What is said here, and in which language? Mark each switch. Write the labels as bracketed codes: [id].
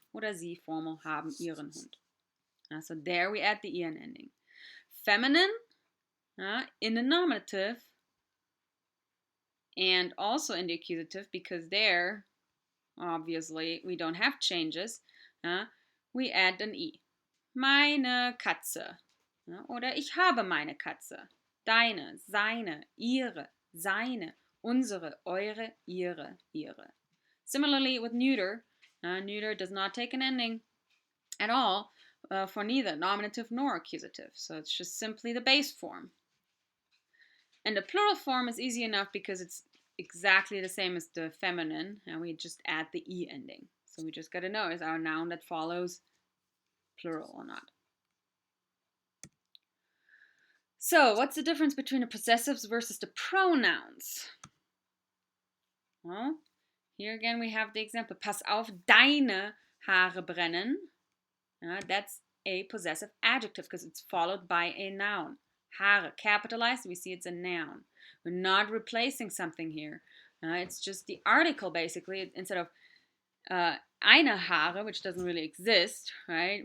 [de] Oder sie formal haben ihren Hund. [en] So there we add the en ending. Feminine in the nominative and also in the accusative, because there obviously we don't have changes, we add an e. [de] Meine Katze. Oder ich habe meine Katze. Deine, seine, ihre, seine, unsere, eure, ihre, ihre. [en] Similarly with neuter, neuter does not take an ending at all for neither nominative nor accusative. So it's just simply the base form. And the plural form is easy enough because it's exactly the same as the feminine, and we just add the e ending. So we just got to know, is our noun that follows plural or not? So what's the difference between the possessives versus the pronouns? Well, here again we have the example. [de] Pass auf, deine Haare brennen. [en] That's a possessive adjective because it's followed by a noun. Haare, capitalized, we see it's a noun. We're not replacing something here. It's just the article, basically. Instead of eine Haare, which doesn't really exist, right?